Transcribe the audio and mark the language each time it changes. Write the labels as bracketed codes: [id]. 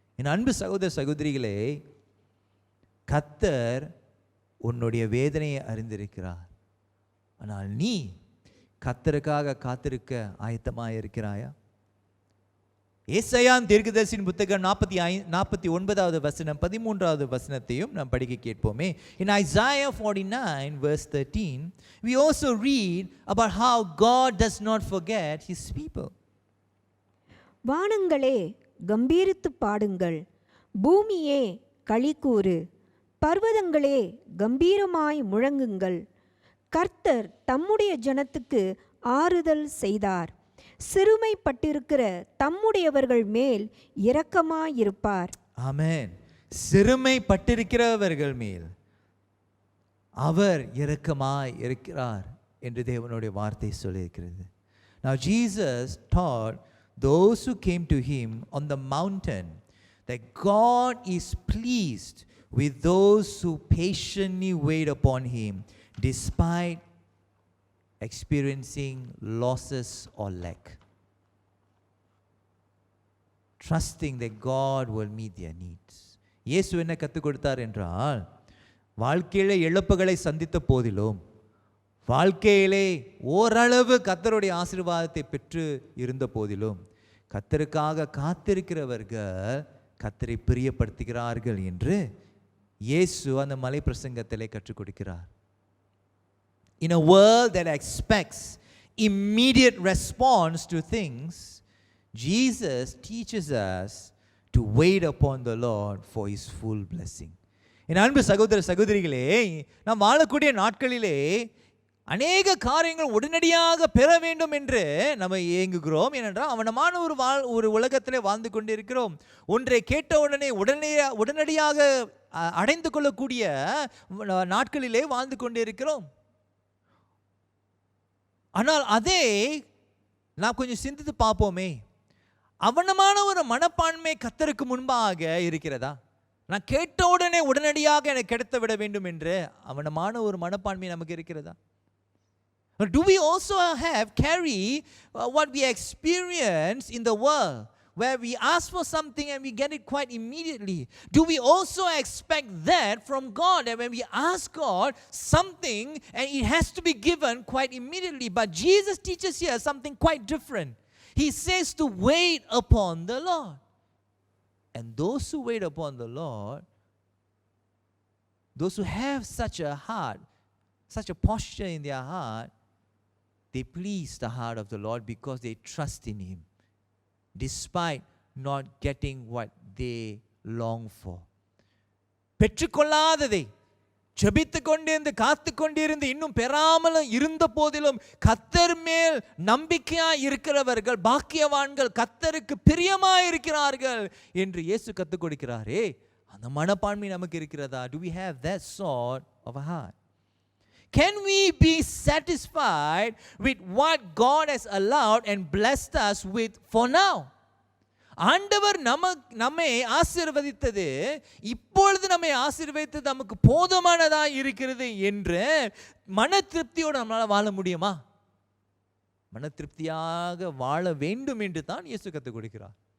[ta] என் அன்பு சகோதர சகோதரிகளே, கர்த்தர் உன்னுடைய வேதனையை அறிந்திருக்கிறார். ஆனால் நீ கர்த்தருக்காக காத்திருக்க ஆயத்தமாக இருக்கிறாயா? ஏசாயா தீர்க்கதரிசியின் புத்தகம் 49வது வசனம் 13வது வசனத்தையும் நாம் படிக்க கேட்போமே. [en] In Isaiah 49 verse 13 we also read about how God does not forget His people. [ta] வானங்களே கம்பீரித்து பாடுங்கள், பூமியே களிகூரு, பர்வதங்களே கம்பீரமாய் முழங்குங்கள். கர்த்தர் தம்முடைய ஜனத்துக்கு ஆறுதல் செய்தார், சிறுமைப்பட்டிருக்கிற தம்முடையவர்கள் மேல் இரக்கமாயிருப்பார். ஆமென். சிறுமைப்பட்டிருக்கிறவர்கள் மேல் அவர் இரக்கமாய் இருக்கிறார் என்று தேவனுடைய வார்த்தை சொல்லியிருக்கிறது. [en] Now Jesus taught those who came to Him on the mountain that God is pleased with those who patiently wait upon Him despite experiencing losses or lack, trusting that God will meet their needs. [ta] இயேசு என்ன கற்றுக் கொடுத்தார் என்றால், வாழ்க்கையிலே இழப்புகளை சந்தித்த போதிலும், வாழ்க்கையிலே ஓரளவு கர்த்தருடைய ஆசீர்வாதத்தை பெற்று இருந்த போதிலும், கர்த்தருக்காக காத்திருக்கிறவர்கள் கர்த்தரை பிரியப்படுத்துகிறார்கள் என்று இயேசு அந்த மலை பிரசங்கத்திலே கற்றுக் கொடுக்கிறார். [en] In a world that expects immediate response to things, Jesus teaches us to wait upon the Lord for His full blessing. [ta] என் அன்பு சகோதர சகோதரிகளே, நாம் வாழக்கூடிய நாட்களிலே அநேக காரியங்கள் உடனடியாக பெற வேண்டும் என்று நம்ம ஏங்குகிறோம். ஏனென்றால் அவனமான ஒரு உலகத்திலே வாழ்ந்து கொண்டிருக்கிறோம். ஒன்றை கேட்ட உடனடியாக அடைந்து கொள்ளக்கூடிய நாட்களிலே வாழ்ந்து கொண்டிருக்கிறோம். ஆனால் அதே நாம் கொஞ்சம் சிந்தித்து பார்ப்போமே, அவனமான ஒரு மனப்பான்மை கர்த்தருக்கு முன்பாக இருக்கிறதா? நான் கேட்ட உடனே உடனடியாக எனக்கு கிடைத்து விட வேண்டும் என்று அவனமான ஒரு மனப்பான்மை நமக்கு இருக்கிறதா? [en] Do we also carry what we experience in the world, where we ask for something and we get it quite immediately? Do we also expect that from God, that when we ask God something and it has to be given quite immediately? But Jesus teaches here something quite different. He says to wait upon the Lord. And those who wait upon the Lord, those who have such a heart, such a posture in their heart, they please the heart of the Lord because they trust in Him, despite not getting what they long for. [ta] பெற்றுக்கொள்ளாததை ஜெபித்து கொண்டிருந்து காத்து கொண்டிருந்து இன்னும் பெறாமலும் இருந்த போதிலும் கர்த்தர் மேல் நம்பிக்கையாய் இருக்கிறவர்கள் பாக்கியவான்கள், கர்த்தருக்கு பிரியமாய் இருக்கிறார்கள் என்று இயேசு கற்றுக் கொடுக்கிறாரே, அந்த மனப்பான்மை நமக்கு இருக்கிறதா? [en] Do we have that sort of a heart? Can we be satisfied with what God has allowed and blessed us with for now? [ta] ஆண்டவர் நம்மை ஆசீர்வதித்தது, இப்பொழுது நம்மை ஆசீர்வதித்தது நமக்கு போதுமானதா இருக்கிறது என்று மன திருப்தியோடு நம்மளால் வாழ முடியுமா? மன திருப்தியாக வாழ வேண்டும் என்று தான் இயேசு கற்றுக் கொடுக்கிறார்.